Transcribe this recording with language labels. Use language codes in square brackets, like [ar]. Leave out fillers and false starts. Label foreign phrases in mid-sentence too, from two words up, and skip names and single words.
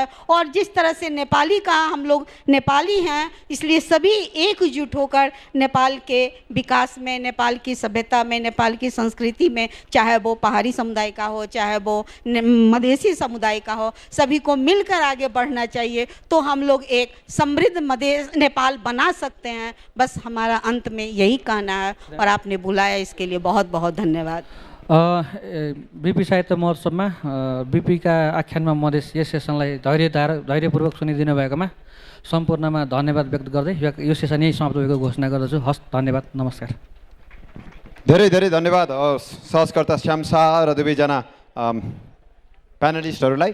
[hi] और जिस तरह से नेपाली कहा हम लोग नेपाली हैं, इसलिए सभी एकजुट होकर नेपाल के विकास में, नेपाल की सभ्यता में, नेपाल की संस्कृति में, चाहे वो पहाड़ी समुदाय का हो चाहे वो मधेसी समुदाय का हो, सभी को मिलकर आगे बढ़ना चाहिए। तो हम लोग एक समृद्ध मधेश नेपाल बना सकते हैं। बस हमारा अंत में यही कहना है, और आपने बुलाया इसके लिए बहुत बहुत धन्यवाद। [ne] बिपी साहित्य महोत्सवमा बिपीका आख्यानमा मधेस यस सेसनलाई धैर्यपूर्वक सुनिदिनु भएकोमा सम्पूर्णमा धन्यवाद व्यक्त गर्दै यो सेसन यही समाप्त भएको घोषणा गर्दछु। हस्, धन्यवाद, नमस्कार। धेरै धेरै धन्यवाद सहजकर्ता श्याम शाह र दुवैजना प्यानलिस्टहरूलाई।